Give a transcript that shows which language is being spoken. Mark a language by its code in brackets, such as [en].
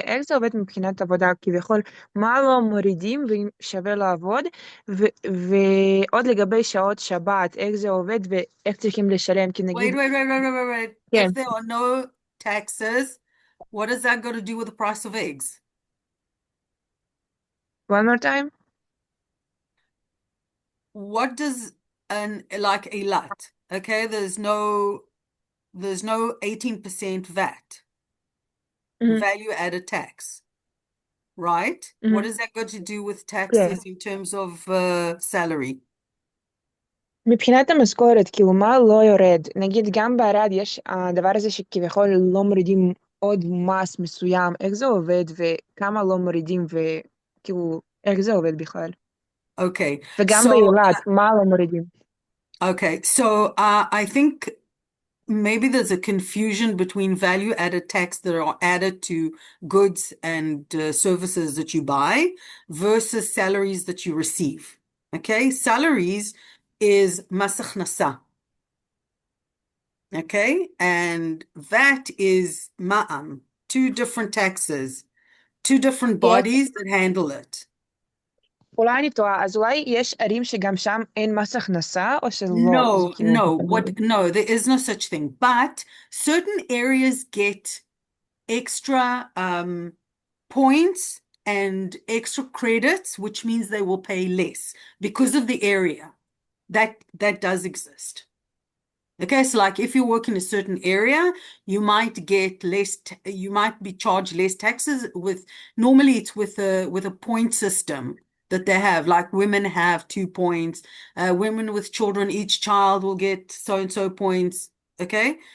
[he] איך זה עובד מבחינת עבודה כביכול? מה לא מורידים ואם שווה לעבוד? ועוד לגבי שעות שבת, איך זה עובד ואיך צריכים לשלם? כי נגיד... [en] Wait. [he] כן. [en] If there are no taxes, what does that got to do with the price of eggs? One more time? What does like Eilat, okay, there's no 18% VAT, value added tax, right? What does that got to do with taxes in terms of salary? [he] מבחינת המשכורת, כאילו מה לא יורד? נגיד גם בערד יש הדבר הזה שכביכול לא מורידים עוד מס מסוים, איך זה עובד וכמה לא מורידים וכאילו איך זה עובד בכלל? [en] Okay. [he] וגם באילת, מה לא מורידים? [en] Okay, so I think maybe there's a confusion between value added tax that are added to goods and services that you buy versus salaries that you receive. Okay, salaries is mas הכנסה. Okay, and VAT is ma'am. Two different taxes, two different bodies that handle it. [he] אולי אני טועה, אז אולי יש ערים שגם שם אין מס הכנסה, או שלא, זה [en] No, [he] כאילו... [en] no, there is no such thing. But certain areas get extra points and extra credits, which means they will pay less because of the area. That does exist. Okay, so like if you work in a certain area, you might get less, you might be charged less taxes with, normally it's with a point system that they have, like women have 2 points, women with children, each child will get so and so points, okay?